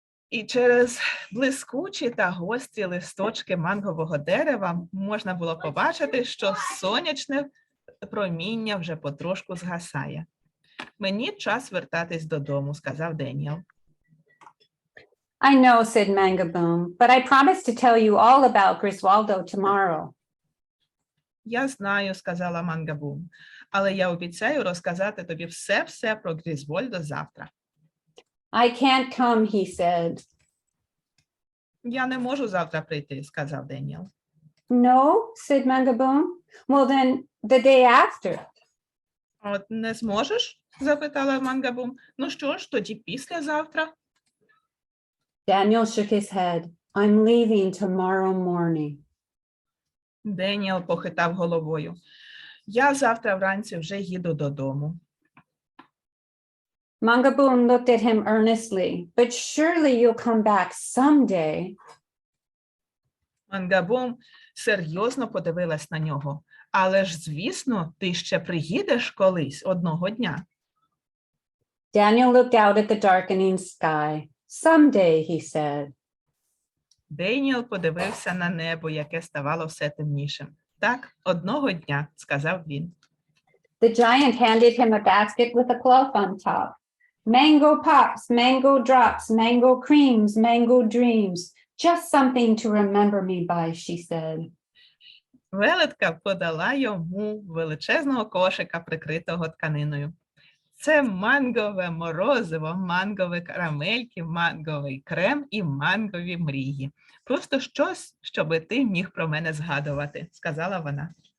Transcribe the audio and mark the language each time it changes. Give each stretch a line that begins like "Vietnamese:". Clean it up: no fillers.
Ukrainian: І через блискучі та гострі листочки мангового дерева можна було побачити, що сонячне проміння вже потрошку згасає. Мені час вертатись додому, сказав Деніел.
English: I know, said Mangaboom, but I promised to tell you all about Griswaldo tomorrow.
Ukrainian: Я знаю, сказала Мангабум, але я обіцяю розказати тобі все про Грізвольдо завтра.
English: I can't come, he said.
Ukrainian: Я не можу завтра прийти, сказав Деніел.
English: No, said Mangaboom. Well, then the day after.
Ukrainian: От не зможеш? Запитала Мангабум. Ну що ж, тоді післязавтра.
English: Daniel shook his head. I'm leaving tomorrow morning.
Ukrainian: Деніел похитав головою. Я завтра вранці вже їду додому.
English: Mangaboom looked at him earnestly. But surely you'll come back someday.
Ukrainian: Мангабум серйозно подивилась на нього. Але ж, звісно, ти ще приїдеш колись одного дня.
English: Daniel looked out at the darkening sky. Someday, he said.
Ukrainian: Деніел подивився на небо, яке ставало все темнішим. Так, одного дня, сказав він.
English: The giant handed him a basket with a cloth on top. Mango pops, mango drops, mango creams, mango dreams. Just something to remember me by, she said.
Ukrainian: Велетка подала йому величезного кошика, прикритого тканиною. Це мангове морозиво, мангові карамельки, манговий крем і мангові мрії. Просто щось, щоби ти міг про мене згадувати, сказала вона.